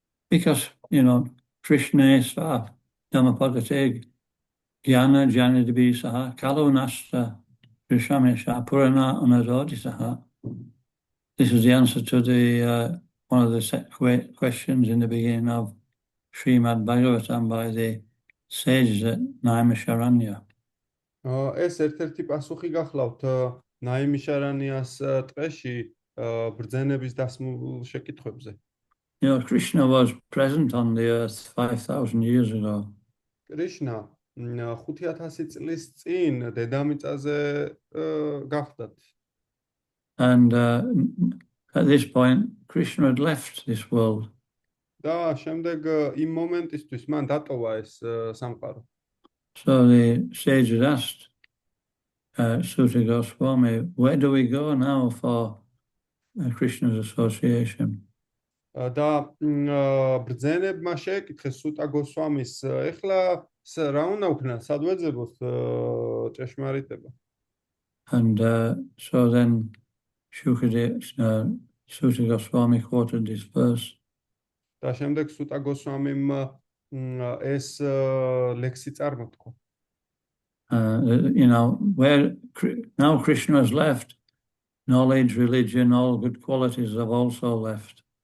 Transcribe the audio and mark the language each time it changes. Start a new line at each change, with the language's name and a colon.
Sanskrit: because, Krishna Sva Dhammapada Jnana Janadibhisaha Kalunasta Rishamesha Purana Anadodisaha.
English: This is the answer to the one of the questions in the beginning of Srimad Bhagavatam by the sages at Naimisharanya.
Georgian: ეს ერთ-ერთი პასუხი გახლავთ ნაიმიშარანიას ტყეში ბრძენების დასმულ შეკითხვებზე.
English: Krishna was present on the earth 5,000 years ago.
Georgian: კრიშნა 5000 წლის წინ დედამიწაზე გახდათ.
English: And at this point, Krishna had left this world.
Georgian: და შემდეგ იმ მომენტისთვის მან დატოვა ეს სამყარო.
English: So the sages asked Suta Goswami, where do we go now for Krishna's association?
Georgian: და ბრძენებმა შეეკითხეს სუტა გოსვამის, ეხლა რა უნდა ვქნა, სად ვეძებოთ ჭეშმარიტება?
English: And so then Suta Goswami quoted this verse.
Georgian: და შემდეგ სუტა გოსვამიმ ეს ლექსი წარმოთქვა.
English: Where now Krishna has left, knowledge, religion, all good qualities have also left.